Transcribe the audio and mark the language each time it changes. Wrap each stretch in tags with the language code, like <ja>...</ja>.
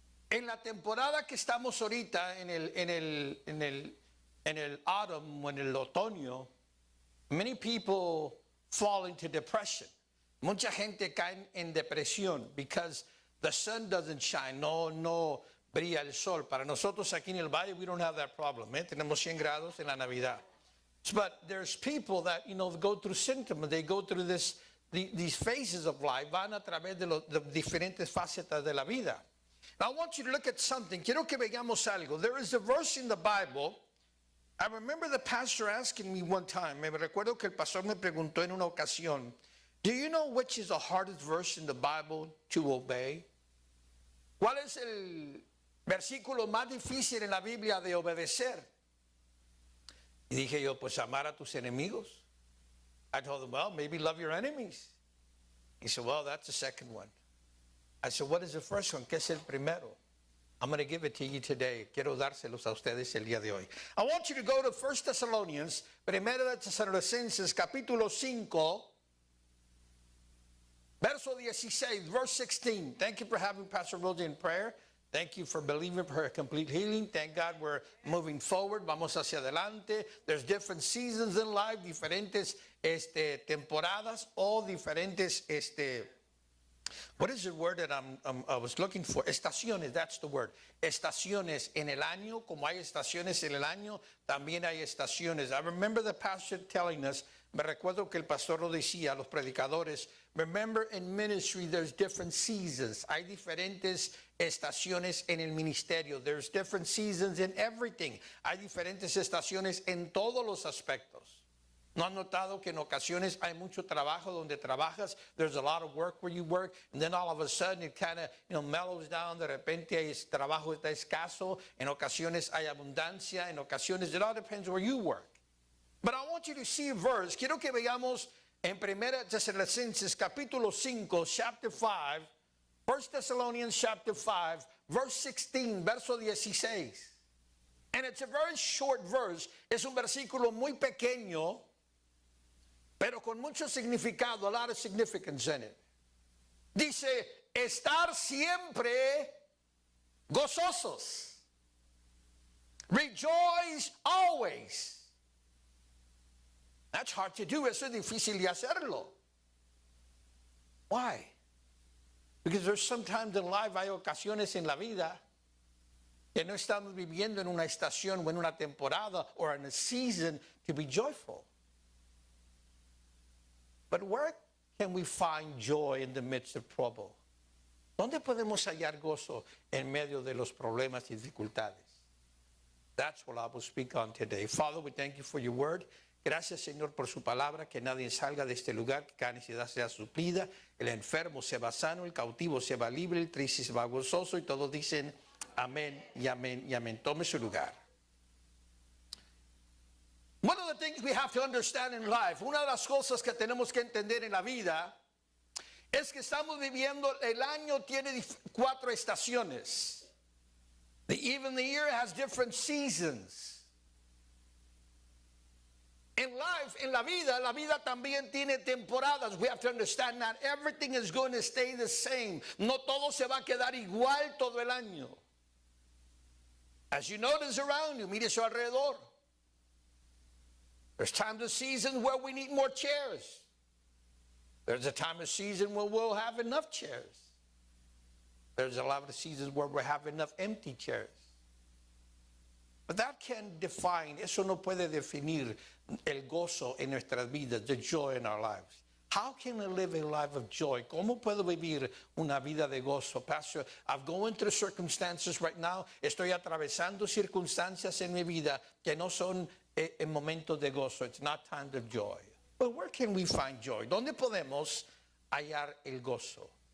<es>En la temporada que estamos ahorita, en el autumn, o en el otoño,</es> <en>many people fall into depression.</en> <es>Mucha gente cae en depresión</es> <en>because the sun doesn't shine.</en> <es>No brilla el sol. Para nosotros aquí en el valle,</es> <en>we don't have that problem.</en> <es>Tenemos 100 grados en la Navidad.</es> <en>But there's people that, go through symptoms. They go through these phases of life.</en> <es>Van a través de diferentes facetas de la vida.</es> <en>Now, I want you to look at something.</en> <es>Quiero que veamos algo.</es> <en>There is a verse in the Bible. I remember the pastor asking me one time.</en> <es>Me recuerdo que el pastor me preguntó en una ocasión,</es> <en>do you know which is the hardest verse in the Bible to obey?</en> <es>¿Cuál es el versículo más difícil en la Biblia de obedecer? Y dije yo, pues amar a tus enemigos.</es> <en>I told him, well, maybe love your enemies. He said, well, that's the second one. I said, what is the first one?</en> <es>¿Qué es el primero?</es> <en>I'm going to give it to you today.</en> <es>Quiero dárselos a ustedes el día de hoy.</es> <en>I want you to go to 1 Thessalonians,</en> <es>Primera de Tesalonicenses, capítulo 5, verso 16,</es> <en>verse 16. Thank you for having Pastor Rosie in prayer. Thank you for believing for her complete healing. Thank God we're moving forward.</en> <es>Vamos hacia adelante.</es> <en>There's different seasons in life,</en> <es>diferentes temporadas o diferentes</es> <en>what is the word that I was looking for?</en> <es>Estaciones,</es> <en>that's the word.</en> <es>Estaciones en el año, como hay estaciones en el año, también hay estaciones.</es> <en>I remember the pastor telling us,</en> <es>me recuerdo que el pastor lo decía a los predicadores,</es> <en>remember in ministry there's different seasons.</en> <es>Hay diferentes estaciones en el ministerio.</es> <en>There's different seasons in everything.</en> <es>Hay diferentes estaciones en todos los aspectos. ¿No han notado que en ocasiones hay mucho trabajo donde trabajas?</es> <en>There's a lot of work where you work, and then all of a sudden it kind of mellows down.</en> <es>De repente el trabajo está escaso. En ocasiones hay abundancia. En ocasiones,</es> <en>it all depends where you work. But I want you to see a verse.</en> <es>Quiero que veamos en 1 Tesalonicenses capítulo 5,</es> <en>chapter 5, 1 Thessalonians chapter 5, verse 16,</en> <es>verso 16.</es> <en>And it's a very short verse.</en> <es>Es un versículo muy pequeño, pero con mucho significado,</es> <en>a lot of significance in it.</en> <es>Dice, estar siempre gozosos.</es> <en>Rejoice always. That's hard to do.</en> <es>Eso es difícil de hacerlo.</es> <en>Why? Because there's sometimes in life,</en> <es>hay ocasiones en la vida que no estamos viviendo en una estación o en una temporada</es> <en>or in a season to be joyful. But where can we find joy in the midst of trouble?</en> <es>¿Dónde podemos hallar gozo en medio de los problemas y dificultades?</es> <en>That's what I will speak on today. Father, we thank you for your word.</en> <es>Gracias, Señor, por su palabra, que nadie salga de este lugar, que cada necesidad sea suplida, el enfermo se va sano, el cautivo se va libre, el triste se va gozoso, y todos dicen amén y amén y amén. Tome su lugar.</es> <en>One of the things we have to understand in life,</en> <es>una de las cosas que tenemos que entender en la vida, es que estamos viviendo, el año tiene 4 estaciones.</es> <en>Even the year has different seasons. In life,</en> <es>en la vida también tiene temporadas.</es> <en>We have to understand that everything is going to stay the same.</en> <es>No todo se va a quedar igual todo el año.</es> <en>As you notice around you,</en> <es>mire su alrededor.</es> <en>There's times of season where we need more chairs. There's a time of season where we'll have enough chairs. There's a lot of seasons where we have enough empty chairs. But that can't define,</en> <es>eso no puede definir el gozo en nuestras vidas,</es> <en>the joy in our lives. How can I live a life of joy?</en> <es>¿Cómo puedo vivir una vida de gozo?</es> <en>Pastor, I'm going through circumstances right now.</en> <es>Estoy atravesando circunstancias en mi vida que no son en momentos de gozo.</es> <en>It's not times of joy. But where can we find joy?</en> <es>¿Dónde podemos hallar el gozo?</es>